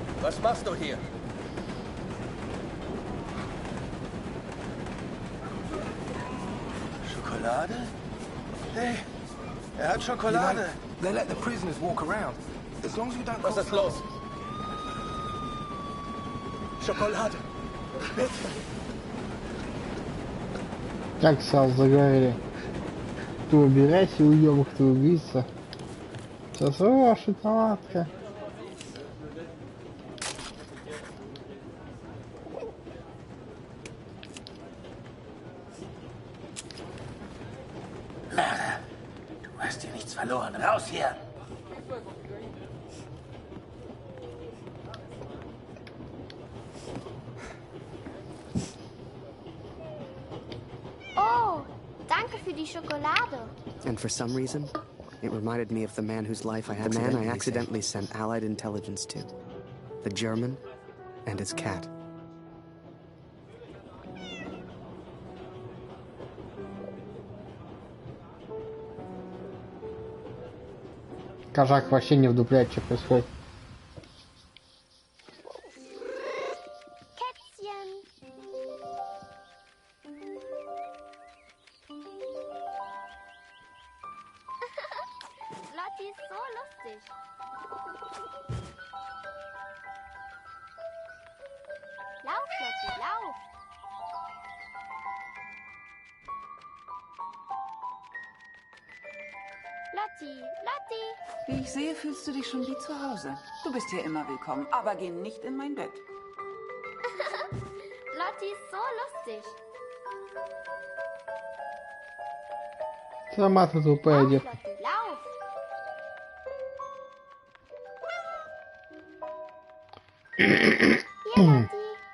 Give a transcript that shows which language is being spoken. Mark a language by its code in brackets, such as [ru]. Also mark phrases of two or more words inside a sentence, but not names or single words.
[de] Was machst du hier? Schokolade? Hey, hat Schokolade. [en] They let the prisoners walk around. As long as we don't... [de] Was ist los? Schokolade. Bitte. [ru] Как сразу заговорили. Кто убирайся, уебок, кто убийца. Сейчас, о, шоколадка. [de] Du hast hier nichts verloren. Raus hier! Oh, danke für die Schokolade. [en] And for some reason, it reminded me of the man whose life I accidentally sent Allied intelligence to. The German and his cat. [ru] Кожак вообще не вдупляет, что происходит. [de] Kätzchen. Lotti ist so lustig. Lauf, Lotti, lauf. Lotti, Lotti. Wie ich sehe, fühlst du dich schon wie zu Hause. Du bist hier immer willkommen, aber geh nicht in mein Bett. Lotti ist so lustig. [ru] Сама ты тупая девка. [de] Lotti, lauf. Hier, Lotti.